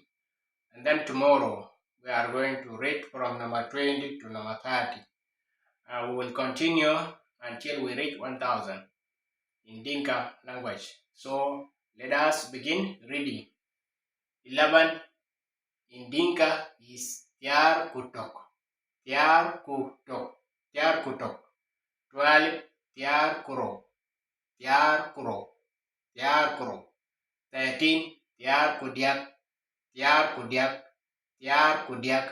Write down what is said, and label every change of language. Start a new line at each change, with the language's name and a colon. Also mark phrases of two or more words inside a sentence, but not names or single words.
English: And then tomorrow we are going to read from number 20 to number 30. We will continue until we reach 1000 in Dinka language. So let us begin reading. 11 in Dinka is
Dinka: Tiar Kutok. Tiar Kutok. Tiar Kutok. 12 Tiar Kuro. Tiar Kuro. Tiar Kuro. 13 Tiar Kudiak. Tiar Kudiak. Tiar Kudiak.